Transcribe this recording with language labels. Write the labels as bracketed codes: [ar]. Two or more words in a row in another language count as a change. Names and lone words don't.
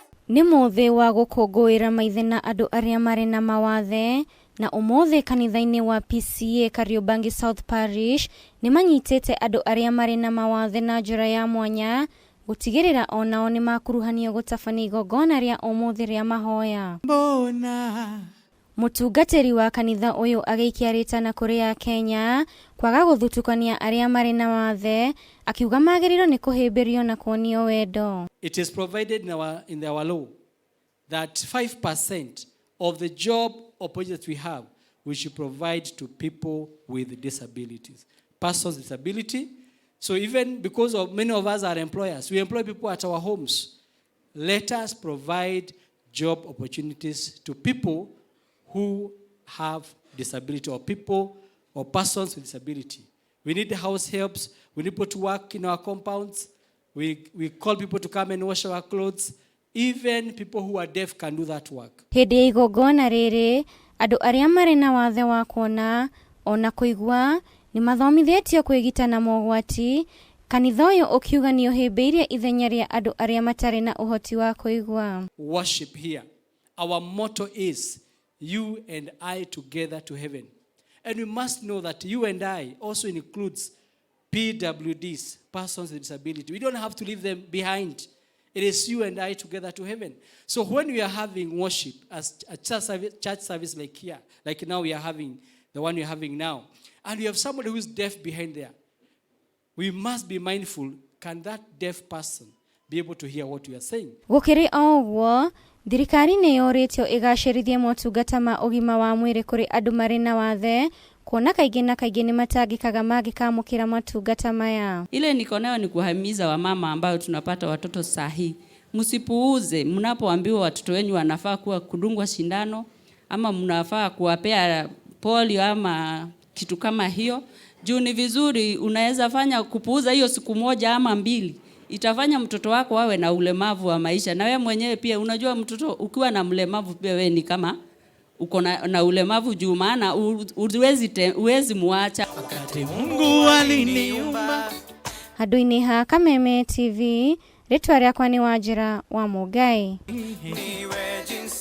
[ki] Nĩ mũthĩ wa gũkũngũĩra maithena andũ arĩa marĩ na mawathe, na ũmũthĩ kanitha-inĩ wa PCEA Kariobangi South Parish nĩ manyitĩte andũ arĩa marĩ na mawathe na njĩra ya mwanya gũtigĩrĩra onao nĩ makuruhanio gũtabania igongona rĩa ũmũthĩ rĩa mahoya. Mũtungatĩri wa kanitha ũyũ agĩikia rĩtana kũrĩ Akenya kwaga gũthutũkania arĩa marĩ na wathe, akiuga magĩrĩirwo nĩ kũhĩmbĩrio na kuonio wendo. [en] It is provided in our law that 5% of the job opportunities we have, we should provide to people with disabilities, persons with disability. So even because of many of us are employers, we employ people at our homes. Let us provide job opportunities to people who have disability, or people or persons with disability. We need house helps. We need people to work in our compounds. We call people to come and wash our clothes. Even people who are deaf can do that work. [ki] Hĩndĩ ya igongona rĩrĩ, andũ arĩa marĩ na wathe wa kuona ona kũigua nĩ mathomithĩtio kwĩgita na mogwati. Kanitha ũyũ ũkiuga nĩ ũhĩmbĩirie ithenya rĩa andũ arĩa matarĩ na ũhoti wa kũigua. [en] Worship here. Our motto is you and I together to heaven. And we must know that you and I also includes PWDs, persons with disability. We don't have to leave them behind. It is you and I together to heaven. So when we are having worship as a church service like here, like now we are having, the one we are having now, and we have somebody who is deaf behind there, we must be mindful, can that deaf person be able to hear what we are saying? [ki] Gũkĩrĩ o ũguo, thirikari nĩ yorĩtio ĩgacĩrithie motungata ma ũgima wa mwĩrĩ kũrĩ andũ marĩ na wathe, kuona kaingĩ na kaingĩ nĩ matangĩkaga mangĩkamũkĩra motungata maya. [sw] Ile niko nayo ni kuhimiza wamama ambao tunapata watoto sahihi. Msipuuze mnapoambiwa watoto wenu wanafaa kuwa kudungwa sindano, ama mnafaa kuwapea polio ama kitu kama hiyo. Juu ni vizuri, unaweza fanya kupuuza hiyo siku moja ama mbili. Itafanya mtoto wako awe na ulemavu wa maisha. Na wewe mwenyewe pia unajua mtoto ukiwa na ulemavu pia wewe ni kama uko na ulemavu, juu maana uwezi muacha. Wakati Mungu aliniumba. [ki] Handũ-inĩ ha Kameme TV, rĩtwa rĩakwa nĩ Wanjĩra wa Mũngai.